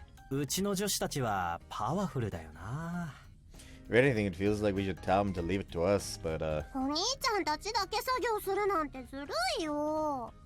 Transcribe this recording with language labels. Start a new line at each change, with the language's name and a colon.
Japanese: うちの女子たちはパワフルだよな。
English: If anything, it feels like we should tell them to leave it to us, but
Japanese: お兄ちゃんたちだけ作業するなんてずるいよ。